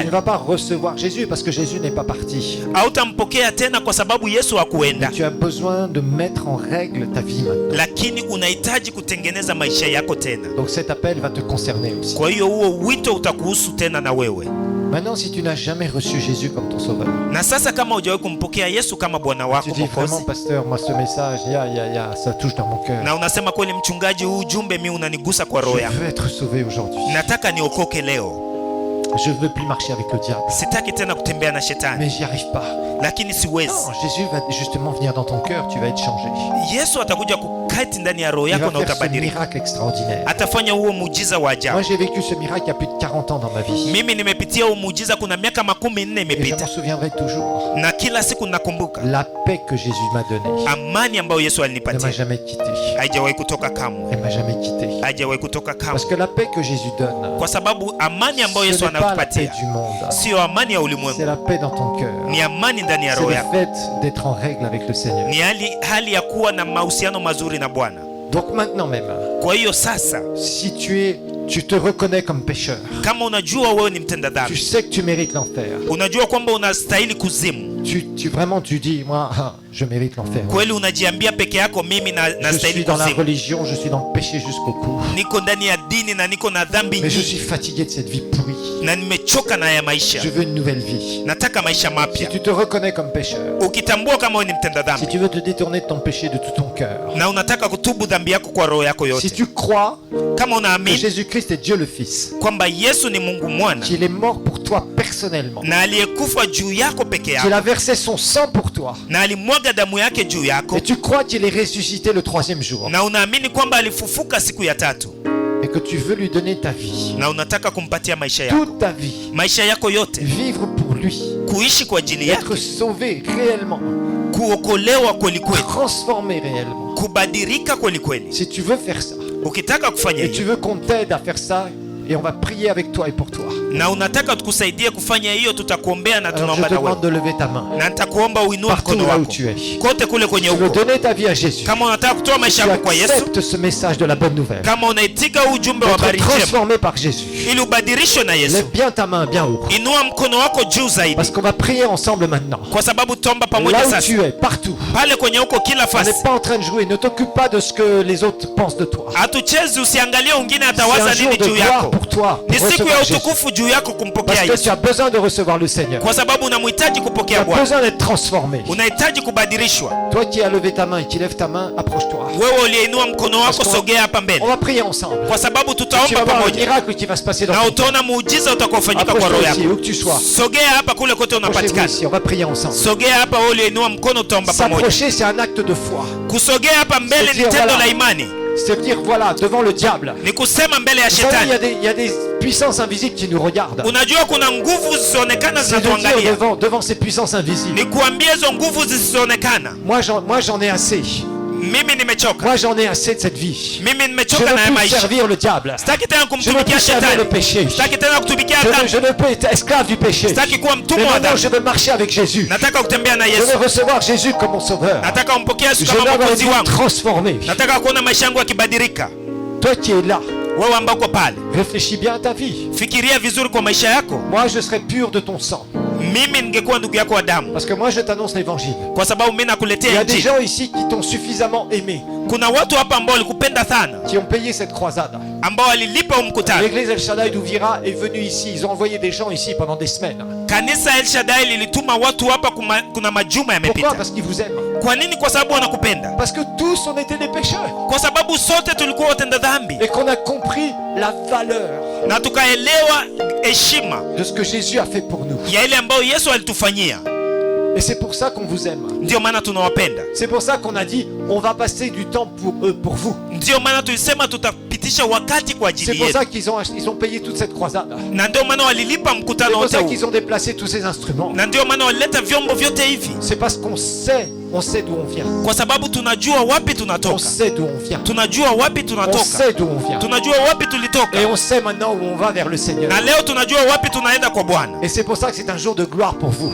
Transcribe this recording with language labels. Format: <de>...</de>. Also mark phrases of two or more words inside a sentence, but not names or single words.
<sw>hali.</sw> <fr>vas pas recevoir Jésus parce que Jésus n'est pas parti.</fr> <sw>Hautampokea tena kwa sababu Yesu hakuenda,</sw> <fr>Mais tu as besoin de mettre en règle ta vie maintenant.</fr> <sw>lakini unahitaji kutengeneza maisha yako tena.</sw> <fr>Donc cet appel va te concerner aussi.</fr> <sw>Kwa hiyo huo wito utakuhusu tena na wewe.</sw> <fr>Maintenant, si tu n'as jamais reçu Jésus comme ton sauveur,</fr> <sw>Na sasa kama hujawahi kumpokea Yesu kama Bwana</sw> <fr>tu</fr> <sw>wako</sw> <fr>dis vraiment,</fr> <sw>Mwokozi,</sw> <fr>pasteur, moi ce message, ça touche dans mon cœur.</fr> <sw>na unasema kweli, mchungaji, huu ujumbe mimi unanigusa kwa roho</sw> <fr>Je</fr> <sw>yangu,</sw> <fr>veux être sauvé aujourd'hui.</fr> <sw>nataka niokoke leo,</sw> <fr>Je veux plus marcher avec le diable.</fr> <sw>sitaki tena kutembea na shetani,</sw> <fr>Mais j'y arrive pas.</fr> <sw>lakini siwezi.</sw> <fr>Non, Jésus va justement venir dans ton cœur, tu vas être changé.</fr> <sw>Yesu atakuja kukaa wakati ndani ya roho</sw> <fr>Il</fr> <sw>yako</sw> <fr>va</fr> <sw>na</sw> <fr>faire ce</fr> <sw>utabadilika.</sw> <fr>miracle extraordinaire.</fr> <sw>Atafanya huo muujiza wa</sw> <fr>Moi,</fr> <sw>ajabu.</sw> <fr>j'ai vécu ce miracle il y a plus de 40 ans dans ma vie.</fr> <sw>Mimi nimepitia huo muujiza kuna miaka 40</sw> <fr>Et je m'en</fr> <sw>imepita,</sw> <fr>souviendrai toujours.</fr> <sw>na kila siku nakumbuka</sw> <fr>La paix que Jésus m'a donnée</fr> <sw>amani ambayo Yesu</sw> <fr>ne m'a</fr> <sw>alinipatia.</sw> <fr>jamais quitté.</fr> <sw>Haijawahi kutoka kamwe,</sw> <fr>Elle m'a jamais quitté.</fr> <sw>haijawahi kutoka kamwe,</sw> <fr>Parce que la paix que Jésus donne,</fr> <sw>kwa sababu amani ambayo</sw> <fr>ce</fr> <sw>Yesu</sw> <fr>n'est pas la paix</fr> <sw>anakupatia</sw> <fr>du monde.</fr> <sw>sio amani ya</sw> <fr>C'est</fr> <sw>ulimwengu,</sw> <fr>la paix dans ton cœur.</fr> <sw>ni amani ndani ya</sw> <fr>C'est</fr> <sw>roho</sw> <fr>le</fr> <sw>yako,</sw> <fr>fait d'être en règle avec le Seigneur.</fr> <sw>ni hali ya kuwa na mahusiano mazuri na Bwana.</sw> <fr>Donc maintenant même,</fr> <sw>Kwa hiyo sasa,</sw> <fr>si tu te reconnais comme pécheur,</fr> <sw>kama unajua wewe ni mtenda</sw> <fr>tu</fr> <sw>dhambi,</sw> <fr>sais que tu mérites l'enfer.</fr> <sw>unajua kwamba unastahili kuzimu,</sw> <fr>Vraiment tu dis, moi, je mérite l'enfer.</fr> <sw>kweli unajiambia peke yako, mimi</sw> <fr>Je suis</fr> <sw>nastahili</sw> <fr>dans la</fr> <sw>kuzimu,</sw> <fr>religion, je suis dans le péché jusqu'au cou.</fr> <sw>niko ndani ya dini na niko na dhambi</sw> <fr>Mais je suis</fr> <sw>nyingi</sw> <fr>fatigué de cette vie pourrie.</fr> <sw>na nimechoka na ya maisha,</sw> <fr>Je veux une nouvelle vie.</fr> <sw>nataka maisha</sw> <fr>Si</fr> <sw>mapya.</sw> <fr>tu te reconnais comme pécheur,</fr> <sw>Ukitambua kama wewe ni mtenda</sw> <fr>si</fr> <sw>dhambi</sw> <fr>tu veux te détourner de ton péché de tout ton cœur,</fr> <sw>na unataka kutubu dhambi yako kwa roho yako</sw> <fr>si</fr> <sw>yote,</sw> <fr>tu crois</fr> <sw>kama</sw> <fr>que</fr> <sw>unaamini</sw> <fr>Jésus-Christ est Dieu le Fils,</fr> <sw>kwamba Yesu ni Mungu mwana</sw> <fr>qu'il est mort pour toi personnellement,</fr> <sw>na aliyekufa juu yako peke</sw> <fr>qu'il</fr> <sw>yako</sw> <fr>a versé son sang pour toi,</fr> <sw>na alimwaga damu yake juu yako,</sw> <fr>et tu crois qu'il est ressuscité le 3e jour,</fr> <sw>na unaamini kwamba alifufuka siku ya tatu,</sw> <fr>et que tu veux lui donner ta vie,</fr> <sw>na unataka kumpatia maisha yako,</sw> <fr>toute ta vie,</fr> <sw>maisha yako yote,</sw> <fr>vivre pour lui,</fr> <sw>kuishi kwa ajili yake,</sw> <fr>être sauvé réellement,</fr> <sw>kuokolewa kweli kweli,</sw> <fr>transformé réellement.</fr> <sw>kubadilika kweli kweli.</sw> <fr>Si tu veux faire ça,</fr> <sw>Ukitaka kufanya</sw> <fr>et tu</fr> <sw>hiyo</sw> <fr>veux qu'on t'aide à faire ça, et on va prier avec toi et pour toi,</fr> <sw>na unataka tukusaidie kufanya hiyo, tutakuombea na</sw> <fr>alors je</fr> <sw>tunaomba</sw> <fr>te</fr> <sw>na wewe,</sw> <fr>demande de lever ta main,</fr> <sw>na nitakuomba uinue</sw> <fr>partout</fr> <sw>mkono</sw> <fr>là où</fr> <sw>wako</sw> <fr>tu es.</fr> <sw>kote kule kwenye</sw> <fr>Tu veux</fr> <sw>uko.</sw> <fr>donner ta vie à Jésus.</fr> <sw>Kama unataka kutoa maisha</sw> <fr>Tu</fr> <sw>yako kwa Yesu,</sw> <fr>acceptes ce message de la bonne nouvelle.</fr> <sw>kama unaitika ujumbe wa</sw> <fr>D'être</fr> <sw>habari njema</sw> <fr>transformé par Jésus.</fr> <sw>ili ubadilishwe na Yesu,</sw> <fr>Lève bien ta main bien haut.</fr> <sw>inua mkono wako juu zaidi,</sw> <fr>Parce qu'on va prier ensemble maintenant.</fr> <sw>kwa sababu tuomba pamoja</sw> <fr>Là où</fr> <sw>sasa.</sw> <fr>tu es, partout.</fr> <sw>Pale kwenye uko kila</sw> <fr>On</fr> <sw>fasi,</sw> <fr>n'est pas en train de jouer. Ne t'occupe pas de ce que les autres pensent de toi.</fr> <sw>hatuchezi, usiangalie wengine</sw> <fr>C'est</fr> <sw>atawaza</sw> <fr>un jour</fr> <sw>nini</sw> <fr>de</fr> <sw>juu</sw> <fr>gloire</fr> <sw>yako.</sw> <fr>pour toi.</fr> <sw>Ni</sw> <fr>Pour</fr> <sw>siku ya</sw> <fr>recevoir Jésus.</fr> <sw>utukufu juu yako kumpokea</sw> <fr>Parce que</fr> <sw>Yesu,</sw> <fr>tu as besoin de recevoir le Seigneur.</fr> <sw>kwa sababu unamhitaji</sw> <fr>Tu</fr> <sw>kupokea</sw> <fr>as</fr> <sw>Bwana,</sw> <fr>besoin d'être transformé.</fr> <sw>unahitaji kubadilishwa.</sw> <fr>Toi qui as levé ta main et qui lève ta main, approche-toi.</fr> <sw>Wewe uliyeinua mkono wako,</sw> <fr>Parce qu'on-</fr> <sw>sogea hapa mbele,</sw> <fr>On va prier ensemble.</fr> <sw>kwa sababu</sw> <fr>Tu</fr> <sw>tutaomba</sw> <fr>vas voir un</fr> <sw>pamoja</sw> <fr>miracle qui va se passer dans</fr> <sw>na</sw> <fr>ton cœur.</fr> <sw>utaona muujiza utakaofanyika kwa roho</sw> <fr>Approche-toi ici,</fr> <sw>yako.</sw> <fr>où que tu sois.</fr> <sw>Sogea hapa kule kote</sw> <fr>Approchez-vous</fr> <sw>unapatikana,</sw> <fr>ici, on va prier ensemble.</fr> <sw>sogea hapa. Wewe uliyeinua mkono, tutaomba pamoja.</sw> <fr>S'approcher, c'est un acte de foi.</fr> <sw>Kusogea hapa mbele ni</sw> <fr>C'est-à-dire,</fr> <sw>tendo</sw> <fr>voilà.</fr> <sw>la imani,</sw> <fr>C'est dire, voilà, devant le diable.</fr> <sw>ni kusema mbele ya</sw> <fr>Vous savez,</fr> <sw>shetani.</sw> <fr>il y a des puissances invisibles qui nous regardent.</fr> <sw>Unajua kuna nguvu zisizoonekana</sw> <fr>C'est de dire</fr> <sw>zinatuangalia,</sw> <fr>devant ces puissances invisibles.</fr> <sw>ni kuambia hizo nguvu zisizoonekana,</sw> <fr>Moi, j'en ai assez.</fr> <sw>mimi nimechoka,</sw> <fr>Moi, j'en ai assez de cette vie.</fr> <sw>mimi</sw> <fr>Je</fr> <sw>nimechoka na</sw> <fr>ne</fr> <sw>ya</sw> <fr>veux plus</fr> <sw>maisha.</sw> <fr>servir le diable.</fr> <sw>Sitaki tena</sw> <fr>Je ne veux</fr> <sw>kumtumikia</sw> <fr>plus servir le</fr> <sw>shetani,</sw> <fr>péché.</fr> <sw>sitaki tena kutumikia</sw> <fr>Je</fr> <sw>dhambi,</sw> <fr>ne peux être esclave du péché.</fr> <sw>sitaki kuwa</sw> <fr>Mais</fr> <sw>mtumwa wa</sw> <fr>maintenant,</fr> <sw>dhambi.</sw> <fr>je veux marcher avec Jésus.</fr> <sw>Nataka kutembea na</sw> <fr>Je</fr> <sw>Yesu,</sw> <fr>veux recevoir Jésus comme mon sauveur.</fr> <sw>nataka umpokea Yesu</sw> <fr>Je</fr> <sw>kama</sw> <fr>veux avoir une</fr> <sw>mwokozi</sw> <fr>vie</fr> <sw>wangu,</sw> <fr>transformée.</fr> <sw>nataka kuona maisha yangu yakibadilika.</sw> <fr>Toi qui es là,</fr> <sw>Wewe ambao uko pale,</sw> <fr>réfléchis bien à ta vie.</fr> <sw>fikiria vizuri kwa maisha yako.</sw> <fr>Moi, je serai pur de ton sang.</fr> <sw>Mimi ningekuwa ndugu yako wa damu,</sw> <fr>Parce que moi, je t'annonce l'évangile.</fr> <sw>kwa sababu mimi</sw> <fr>Il y</fr> <sw>nakuletea</sw> <fr>a des</fr> <sw>injili.</sw> <fr>gens ici qui t'ont suffisamment aimé,</fr> <sw>Kuna watu hapa ambao walikupenda sana,</sw> <fr>qui ont payé cette croisade.</fr> <sw>ambao walilipa huu mkutano.</sw> <fr>L'église El Shaddai d'Ouvira est venue ici. Ils ont envoyé des gens ici pendant des semaines.</fr> <sw>Kanisa El Shaddai lilituma watu hapa kuna majuma</sw> <fr>Pourquoi?</fr> <sw>yamepita.</sw> <fr>Parce qu'ils vous aiment.</fr> <sw>Kwa nini? Kwa sababu wanakupenda,</sw> <fr>Parce que tous on était des pécheurs.</fr> <sw>kwa sababu sote tulikuwa watenda dhambi</sw> <fr>Et qu'on a compris la valeur</fr> <sw>na tukaelewa heshima</sw> <fr>de ce que Jésus a fait pour nous.</fr> <sw>ya ile ambayo Yesu alitufanyia.</sw> <fr>Et c'est pour ça qu'on vous aime.</fr> <sw>Ndio maana tunawapenda,</sw> <fr>C'est pour ça qu'on a dit on va passer du temps pour eux, pour vous.</fr> <sw>ndio maana tulisema tutapitisha wakati kwa</sw> <fr>C'est</fr> <sw>ajili</sw> <fr>pour</fr> <sw>yetu,</sw> <fr>ça ils ont payé toute cette croisade.</fr> <sw>na ndio maana walilipa</sw> <fr>C'est</fr> <sw>mkutano</sw> <fr>pour</fr> <sw>wote</sw> <fr>ça</fr> <sw>huu,</sw> <fr>qu'ils ont déplacé tous ces instruments.</fr> <sw>na ndio maana walileta vyombo vyote hivi,</sw> <fr>C'est parce qu'on sait d'où on vient.</fr> <sw>kwa sababu tunajua wapi</sw> <fr>On</fr> <sw>tunatoka,</sw> <fr>sait d'où on vient.</fr> <sw>tunajua wapi</sw> <fr>On</fr> <sw>tunatoka,</sw> <fr>sait d'où on vient.</fr> <sw>tunajua wapi tulitoka,</sw> <fr>Et on sait maintenant où on va vers le Seigneur.</fr> <sw>na leo tunajua wapi tunaenda kwa Bwana.</sw> <fr>Et c'est pour ça que c'est un jour de gloire pour vous.</fr>